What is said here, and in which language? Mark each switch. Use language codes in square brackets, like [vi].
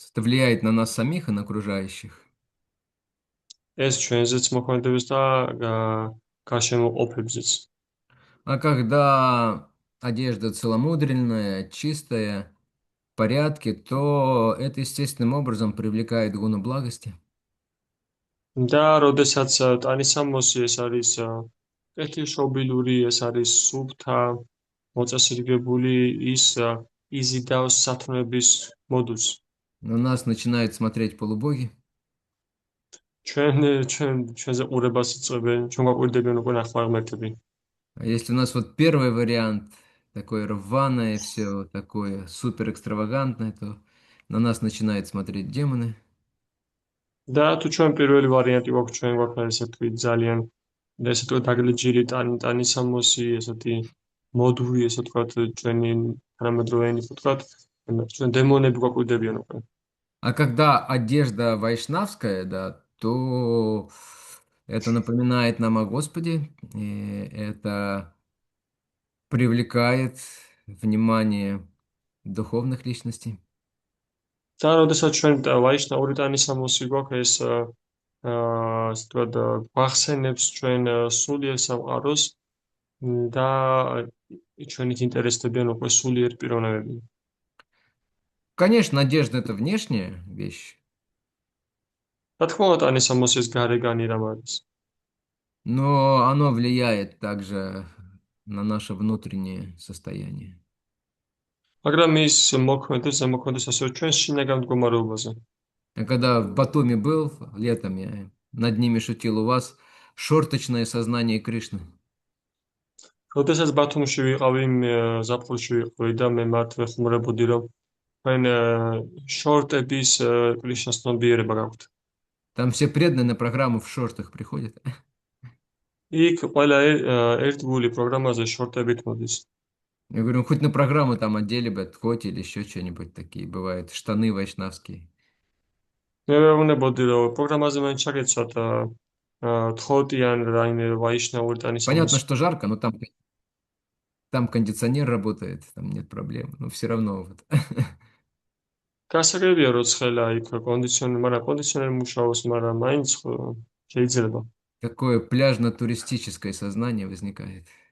[ru] Это влияет на нас самих и на окружающих. [ka] ეს ჩვენზეც მოქმედებს და გარშემო ყოფებზეც. [ru] А когда одежда целомудренная, чистая, в порядке, то это естественным образом привлекает гуну благости. [ka] და როდესაც ტანისამოსი ეს არის კეთილშობილური, ეს არის სუფთა, მოწესრიგებული, ის იზიდავს სათნოების მოდულს. [ru] На нас начинают смотреть полубоги. [ka] ჩვენზე ყურებას იწყებენ, ჩვენ გვაკვირდებიან უკვე ნახევარმეტები. [ru] А если у нас вот первый вариант, такое рваное, все такое супер экстравагантное, то на нас начинают смотреть демоны. [ka] და თუ ჩვენ პირველი ვარიანტი გვაქვს, ჩვენ გვაქვს ესე თქვი ძალიან ესე თქვა დაგლეჯილი ტანისამოსი, ესეთი მოდური, ესე თქვა ჩვენი თანამედროვე ენით ვთქვათ, ჩვენ დემონები გვაკვირდებიან უკვე. [ru] А когда одежда вайшнавская, да, то это напоминает нам о Господе, и это привлекает внимание духовных личностей. [ka] და როდესაც ჩვენ ვაიშნაური ტანისამოსი გვაქვს, ეს ასე თქვა გვახსენებს ჩვენ სულიერ სამყაროს და ჩვენით ინტერესდებიან უკვე სულიერ პიროვნებები. [ru] Конечно, одежда — это внешняя вещь, [ka] რა თქმა უნდა, ტანისამოსის გარეგანი რამ არის. [ru] но оно влияет также на наше внутреннее состояние. [ka] მაგრამ ის ზემოქმედებს ასევე ჩვენს შინაგან მდგომარეობაზე. [ru] Я когда в Батуми был летом, я над ними шутил, у вас шорточное сознание Кришны. [ka] როდესაც ბათუმში ვიყავი, ზაფხულში ვიყავი და მე მათ ვეხმარებოდი, რომ თქვენ შორტების კრიშნას ცნობიერება გაქვთ. [ru] Там все преданные на программу в шортах приходят. [ka] იქ ყველა ერთგული პროგრამაზე შორტებით მოდის. [ru] Я говорю, ну, хоть на программу там одели бы, хоть или еще что-нибудь такие, бывают штаны вайшнавские. [ka] მე ვეუბნებოდი, რომ პროგრამაზე მან ჩაგეცვათ თხოვტიან რაიმე ვაიშნაური [ru] Понятно, [ka] ტანისამოსი. [ru] что жарко, но там кондиционер работает, там нет проблем. Но все равно вот. [ka] გასაგებია, რომ ცხელა იქ კონდიციონერი მუშაობს, მაგრამ მაინც შეიძლება. [ru] Такое пляжно-туристическое сознание возникает.